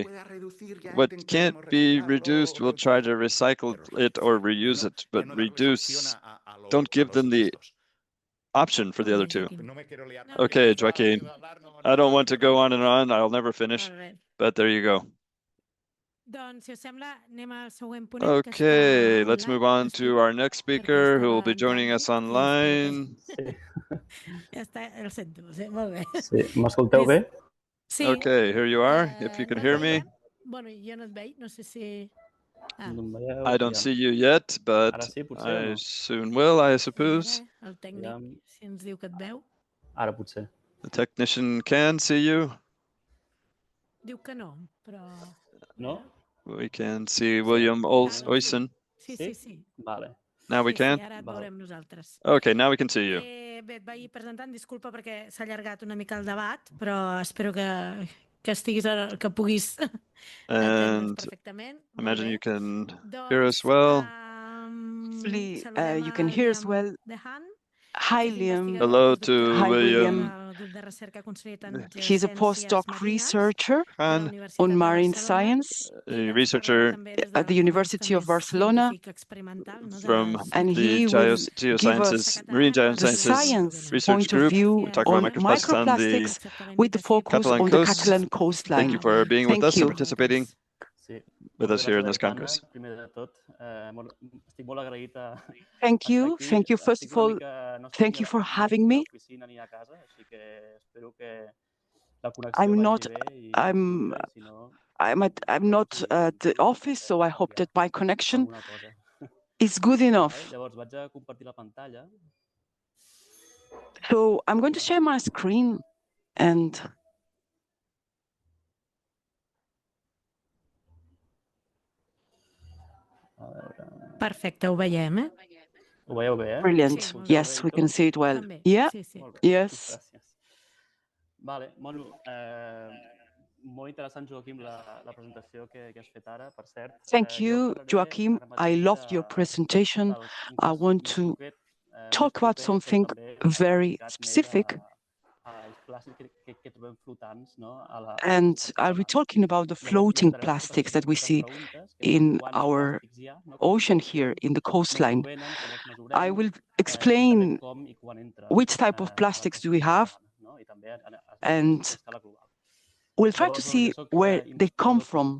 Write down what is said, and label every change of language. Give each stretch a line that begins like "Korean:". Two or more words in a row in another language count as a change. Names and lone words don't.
English: What can't be reduced, we'll try to recycle it or reuse it, but reduce, don't give them the option for the other 2. Okay, Joaquin, I don't want to go on and on. I'll never finish, but there you go. Okay, let's move on to our next speaker who will be joining us online.
Catalan: M'escolteu bé?
English: Okay, here you are, if you can hear me. I don't see you yet, but I soon will, I suppose.
Catalan: Ara potser.
English: The technician can see you. No? We can see William Oysen.
Catalan: Sí? Vale.
English: Now we can? Okay, now we can see you.
Catalan: Bé, et vaig presentant, disculpa perquè s'ha allargat una mica el debat, però espero que que estiguis, que puguis entendre'ns
English: And
Catalan: perfectament.
English: imagine
Catalan: Molt
English: you
Catalan: bé.
English: can hear us well. Hopefully,
Catalan: saludem
English: you can hear us well.
Catalan: Dehan,
English: Hi,
Catalan: que és
English: Liam.
Catalan: investigador
English: Hello
Catalan: i
English: to
Catalan: postdoctoral
English: Hi, William.
Catalan: del grup de recerca concedit en
English: He's a
Catalan: geociències
English: postdoc
Catalan: marines
English: researcher
Catalan: de la
English: Han,
Catalan: Universitat
English: on
Catalan: de
English: marine
Catalan: Barcelona
English: science
Catalan: i
English: a
Catalan: ens
English: researcher
Catalan: parlarà també des
English: at
Catalan: del
English: the
Catalan: punt de
English: University
Catalan: vista
English: of
Catalan: més
English: Barcelona,
Catalan: científic experimental, no, de
English: from
Catalan: les
English: and the he will give Geosciences, us Marine
Catalan: secretària
English: the Geosciences science Research point of Group. view We talk about on microplastics on the microplastics with the focus Catalan on the coast. Catalan Thank you coastline. for being with Thank us and you. participating
Catalan: Sí,
English: with us
Catalan: moltes
English: here in
Catalan: gràcies,
English: this
Catalan: Aitana.
English: Congress.
Catalan: Primer de tot, estic molt agraït a
English: Thank
Catalan: estar
English: you.
Catalan: aquí.
English: Thank you. First
Catalan: Estic
English: of
Catalan: una
English: all,
Catalan: mica... No estic
English: thank you for having
Catalan: ni a
English: me.
Catalan: l'oficina ni a casa, així que espero que la connexió
English: I'm
Catalan: vagi
English: not,
Catalan: bé i
English: I'm,
Catalan: fluida, i si no...
English: I'm not at the office, so I hope that my connection
Catalan: alguna cosa.
English: is good enough.
Catalan: Llavors vaig a compartir la pantalla.
English: So I'm going to share my screen and
Catalan: A veure... Perfecte, ho veiem, Ho veieu bé, eh?
English: brilliant.
Catalan: Sí, molt bé.
English: Yes, we can see it well.
Catalan: També,
English: Yeah,
Catalan: sí, sí. Molt bé,
English: yes.
Catalan: gràcies.
Spanish: Vale, bueno,
Catalan: molt interessant, Joaquim, la presentació que has fet ara, per cert.
English: Thank you,
Catalan: parlaré
English: Joaquim.
Catalan: ara
English: I
Catalan: mateix
English: loved your presentation.
Catalan: un
English: I
Catalan: cas
English: want
Catalan: més
English: to
Catalan: concret,
English: talk
Catalan: més
English: about
Catalan: proper,
English: something
Catalan: però també
English: very
Catalan: dedicat més
English: specific.
Catalan: als plàstics que trobem flotants, no?
English: And I'll be talking about the floating plastics that we see in our ocean here in the coastline. I will explain which type of plastics do we have, and we'll try to see where they come from.